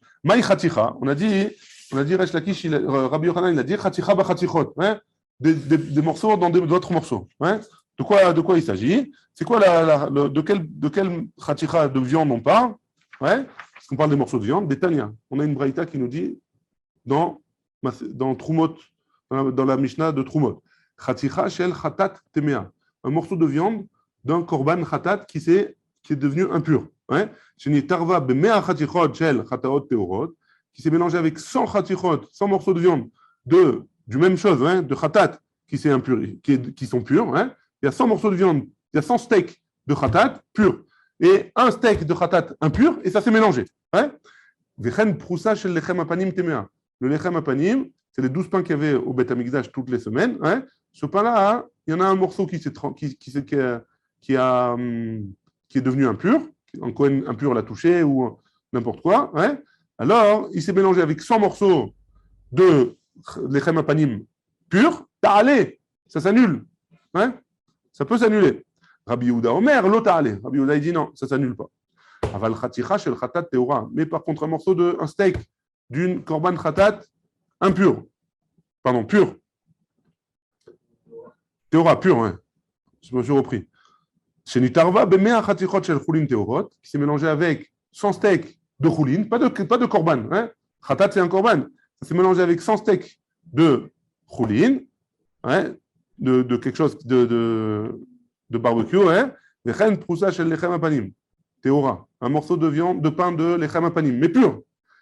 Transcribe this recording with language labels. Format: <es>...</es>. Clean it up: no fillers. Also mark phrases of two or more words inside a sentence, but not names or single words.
<he>מאי חתיכה,</he> <fr>on a dit Resh Lakish, Rabbi Yochanan, il a dit</fr> <he>חתיכה בחתיכות,</he> <fr>hein, des morceaux dans d'autres morceaux. Hein. De quoi il s'agit? C'est quoi de quel chaticha de viande on parle? Ouais. Parce qu'on parle des morceaux de viande, des tania. On a une braïta qui nous dit dans Trumot, dans la Mishnah de Trumot,</fr> <he>חתיכה של חטאת טמאה,</he> <fr>un morceau de viande d'un</fr> <he>קרבן חטאת</he> <fr>qui est devenu impur. Ouais.</fr> <he>נתערבה במאה חתיכות של חטאות טהורות,</he> <fr>qui s'est mélangé avec 100 chatichot, 100 morceaux de viande du même chose, hein, de chatat qui sont purs. Hein. Il y a 100 morceaux de viande, il y a 100 steaks de khatat purs et un steak de khatat impur, et ça s'est mélangé.</fr> <he>וכן פרוסה של לחם הפנים טמאה.</he> <fr>Le</fr> <he>לחם הפנים,</he> <fr>c'est les 12 pains qu'il y avait au Beth Amikdash toutes les semaines. Hein. Ce pain-là, il y en a un morceau qui est devenu impur, un Kohen impur l'a touché ou n'importe quoi. Hein. Alors, il s'est mélangé avec 100 morceaux de</fr> <he>לחם הפנים</he> <fr>purs. Ta'alé, ça s'annule. Hein. Ça peut s'annuler.</fr> <he>רבי יהודה אומר,</he> <fr>l'autre allé. Rabbi Yehuda, il dit non, ça ne s'annule pas.</fr> <he>אבל חתיכה של חטאת טהורה.</he> <fr>Mais par contre, un steak d'une</fr> <he>קרבן חטאת</he> <fr>impur. Pardon, pur. Teora, pur, hein. Je me suis repris.</fr> <he>שנתערבה במאה חתיכות של חולין טהורות,</he> <fr>qui s'est mélangé avec 100 steaks de chulin, pas de korban. Hein. Chatat, c'est un korban. Ça s'est mélangé avec 100 steaks de chulin, hein, de quelque chose de barbecue, hein, un morceau de viande, de pain de</fr> <he>לחם הפנים,</he> <fr>mais pur.</fr>